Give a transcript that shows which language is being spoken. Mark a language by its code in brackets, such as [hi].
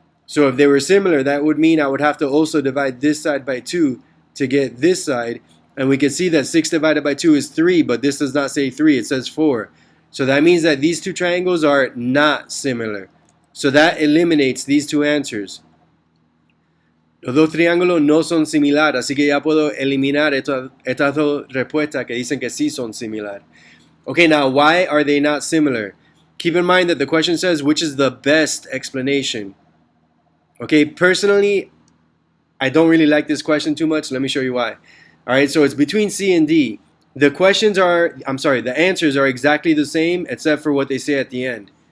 [en] So if they were similar, that would mean I would have to also divide this side by 2 to get this side. And we can see that 6 divided by 2 is 3, but this does not say 3, it says 4. So that means that these two triangles are not similar. So that eliminates these two answers. [es] Los dos triángulos no son similares, así que ya puedo eliminar estas dos respuestas que dicen que sí son similares. [en] Okay, now why are they not similar? Keep in mind that the question says which is the best explanation. Okay, personally, I don't really like this question too much. Let me show you why. Alright, so it's between C and D. The answers are exactly the same except for what they say at the end.